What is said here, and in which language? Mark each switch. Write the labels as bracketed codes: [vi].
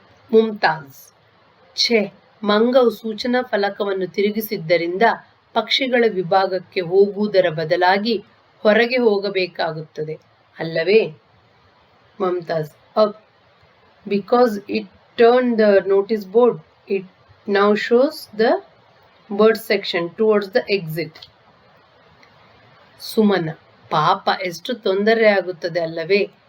[kn] ಮುಮ್ತಾಜ್: ಛೇ, ಮಂಗವು ಸೂಚನಾ ಫಲಕವನ್ನು ತಿರುಗಿಸಿದ್ದರಿಂದ ಪಕ್ಷಿಗಳ ವಿಭಾಗಕ್ಕೆ ಹೋಗುವುದರ ಬದಲಾಗಿ ಹೊರಗೆ ಹೋಗಬೇಕಾಗುತ್ತದೆ ಅಲ್ಲವೇ? Mumtaz up. [en] Because it turned the notice board, it now shows the bird section towards the exit. [kn] Sumana, ಪಾಪ ಎಷ್ಟು ತೊಂದರೆ ಆಗುತ್ತದೆ ಅಲ್ಲವೇ?